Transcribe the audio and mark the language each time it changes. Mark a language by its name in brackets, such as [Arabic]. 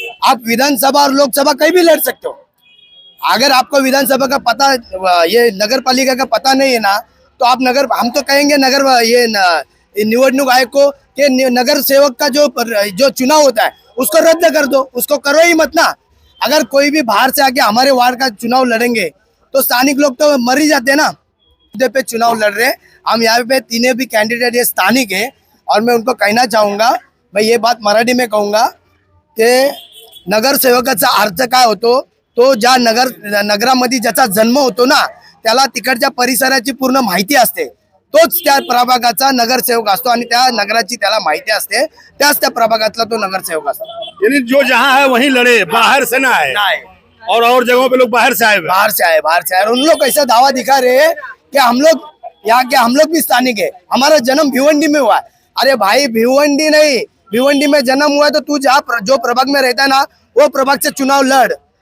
[Hindi] आप विधानसभा और लोकसभा कहीं भी लड़ सकते हो। अगर आपको विधानसभा का पता, ये नगर पालिका का पता नहीं है ना, तो आप हम तो कहेंगे निवडणूक आयोग को कि नगर सेवक का जो चुनाव होता है उसको रद्द कर दो, उसको करो ही मत ना। अगर कोई भी बाहर से आके हमारे वार्ड का चुनाव लड़ेंगे तो स्थानिक लोग तो मर ही जाते हैं ना। मुद्दे पे चुनाव लड़ रहे हैं हम, यहाँ पे तीनों भी कैंडिडेट ये स्थानिक है। और मैं उनको कहना चाहूंगा, मैं ये बात मराठी में कहूंगा की [Marathi] नगर सेवकाचा अर्थ काय होतो, तो ज्या नगरामध्ये ज्याचा जन्म होतो ना, त्याला तिकडच्या परिसराची पूर्ण माहिती असते, तोच त्या प्रभागाचा नगरसेवक असतो आणि त्या नगराची त्याला माहिती असते, त्याच त्या प्रभागातला तो नगरसेवक असतो। [Hindi] यानी जो जहाँ है वहीं लड़े, बाहर से ना आए। और जगहों पे लोग बाहर से आए। और उन लोग ऐसा दावा दिखा रहे हैं कि हम लोग भी स्थानिक है, हमारा जन्म भिवंडी में हुआ है। अरे भाई, भिवंडी नहीं, भिवंडी में जन्म हुआ है तो तू जो प्रभाग में रहता है ना, वो प्रभाग से चुनाव लड़।